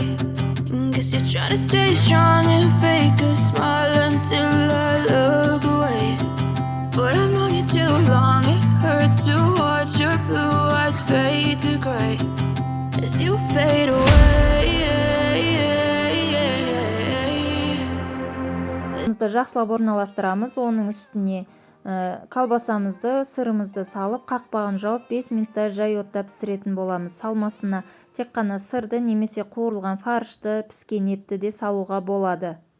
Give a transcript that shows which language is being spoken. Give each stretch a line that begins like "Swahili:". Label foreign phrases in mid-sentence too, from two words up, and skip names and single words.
English: And guess you're trying to stay strong and fake a smile until I look away. But I've known you too long, it hurts to watch your blue eyes fade to gray as you fade away.
Kazakh: Жақсылап орналастырамыз. Оның үстіне колбасамызды, сырымызды салып, қақпағын жауып 5 минутта жай отта пісіретін боламыз. Салмасына тек қана сырды немесе қуырылған фаршты, піскен етті де салуға болады.